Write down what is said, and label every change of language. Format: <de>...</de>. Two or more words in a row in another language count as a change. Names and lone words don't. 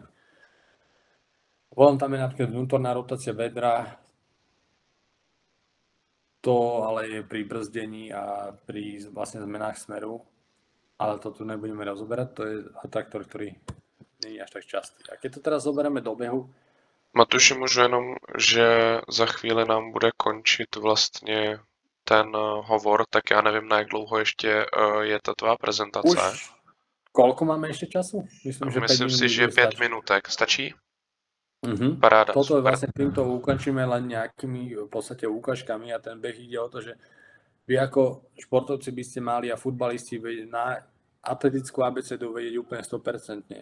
<sk>Potom tam je napríklad vnútorná rotácia bedra, to ale je pri brzdení a pri vlastne zmenách smeru. Ale to tu nebudeme rozoberať, to je atraktor, ktorý nie je až tak častý. A keď to teraz zoberieme do behu... Matuši,</sk> <cs>můžu jenom, že za chvíli nám bude končit vlastně ten hovor, tak já nevím, na jak dlouho ještě je ta tvá prezentace.</cs> <sk>Už koľko máme ešte času? Myslím, že 5 Myslím minút si, by že bude 5 stačiť.</sk> <cs>minutek. Stačí? Mhm. Paráda,</cs> <sk>Toto</sk> <cs>super.</cs> <sk>vlastne týmto ukončíme len nejakými v podstate ukážkami a ten beh ide o to, že vy ako športovci by ste mali a futbalisti na atletickú abecedu vedieť úplne 100%.</sk>